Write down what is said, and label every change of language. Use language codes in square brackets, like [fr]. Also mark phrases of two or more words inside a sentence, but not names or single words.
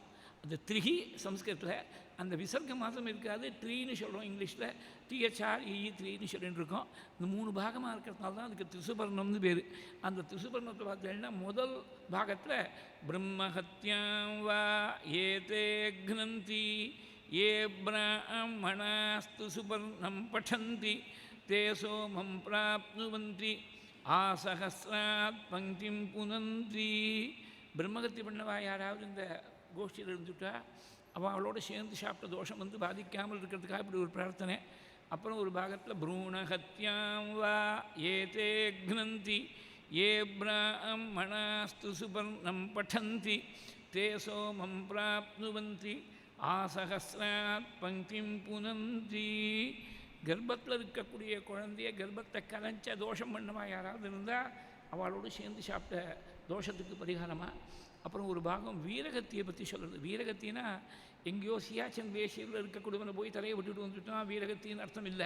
[ta] அந்த த்ரிஹி சம்ஸ்கிருதத்தில் அந்த விசர்க்க மாதம் இருக்காது, த்ரீன்னு சொல்கிறோம் இங்கிலீஷில். THREE த்ரீன்னு சொல்லிட்டு இருக்கோம். இந்த 3 பாகமாக இருக்கிறதுனால தான் அதுக்கு திரிசுபர்ணம்னு பேர். அந்த திரிசுபர்ணத்தை பார்த்தீங்கன்னா முதல் பாகத்தில் [sa] ब्रह्महत्यां वा एते घ्नन्ति ये ब्राह्मणास्तु सुपर्णं पठन्ति ते सोमं प्राप्नुवन्ति आसहस्रात् पंक्तिं पुनन्ति. [ta] பிரம்மகத்தி பண்ணவா யாராவது இந்த கோஷ்டியில் இருந்துட்டா அவளோட சேர்ந்து சாப்பிட்ட தோஷம் வந்து பாதிக்காமல் இருக்கிறதுக்காக இப்படி ஒரு பிரார்த்தனை. அப்புறம் ஒரு பாகத்தில் [sa] भ्रूणहत्यां वा एते घ्नन्ति ये ब्राह्मणास्तु सुपर्णं पठन्ति ते सोमं प्राप्नुवन्ति आसहस्रात् पङ्क्तिं पुनन्ति. [ta] கர்ப்பத்தில் இருக்கக்கூடிய குழந்தைய கர்ப்பத்தை கலைஞ்ச தோஷம் பண்ணவா யாராவது இருந்தால் அவளோடு சேர்ந்து சாப்பிட்ட தோஷத்துக்கு பரிகாரமாக. அப்புறம் ஒரு பாகம் வீரகத்தியை பற்றி சொல்கிறது. வீரகத்தினா எங்கேயோ சியாச்சன் தேசியில் இருக்கக்கூடியவனை போய் தலையை விட்டுட்டு வந்துட்டோம் வீரகத்தின்னு அர்த்தம் இல்லை.